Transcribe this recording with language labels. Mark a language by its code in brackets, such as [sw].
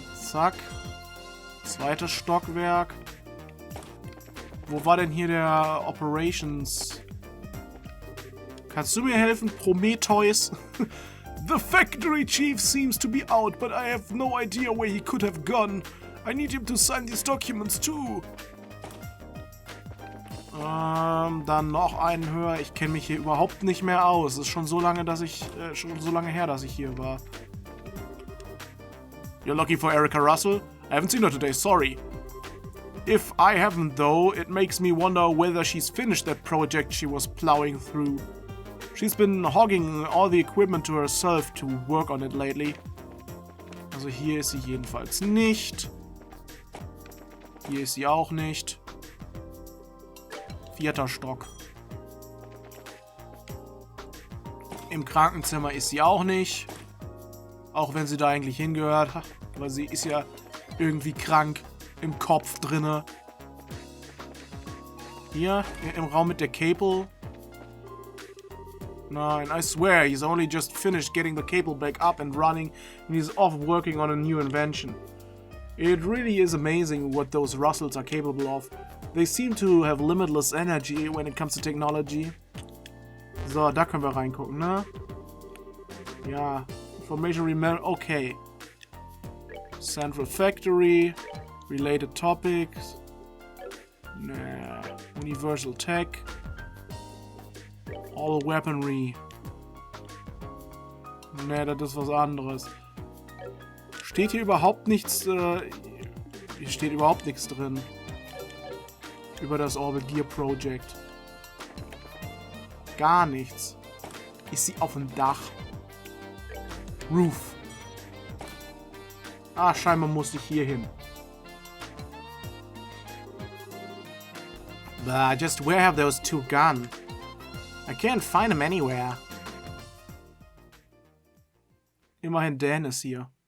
[de] Zack. Zweites Stockwerk. Wo war denn hier der Operations? Kannst du mir helfen, Prometheus? [en] The factory chief seems to be out, but I have no idea where he could have gone. I need him to sign these documents too. [de] Dann noch einen höher. Ich kenne mich hier überhaupt nicht mehr aus. Es ist schon so lange, schon so lange her, dass ich hier war. [en] You're looking for Erika Russell? I haven't seen her today, sorry. If I haven't though, it makes me wonder whether she's finished that project she was plowing through. She's been hogging all the equipment to herself to work on it lately. [de] Also hier ist sie jedenfalls nicht. Hier ist sie auch nicht. 4. Stock. Im Krankenzimmer ist sie auch nicht. Auch wenn sie da eigentlich hingehört. Aber sie ist ja irgendwie krank im Kopf drinne. Hier, im Raum mit der Cable. [en] Nein, I swear, he's only just finished getting the cable back up and running and he's off working on a new invention. It really is amazing what those Russells are capable of. They seem to have limitless energy when it comes to technology. [de] So, da können wir reingucken, ne? [en] Ja, Information Remember, okay. Central Factory, Related Topics, nah. Universal Tech, All Weaponry. [de] Ne, das ist was anderes. Steht hier überhaupt nichts, hier steht überhaupt nichts drin. Über das Orbal Gear Project. Gar nichts. Ist sie auf dem Dach? Roof. Ah, scheinbar musste ich hier hin. [en] But just where have those two gone? I can't find them anywhere. [de] Immerhin Dan ist hier.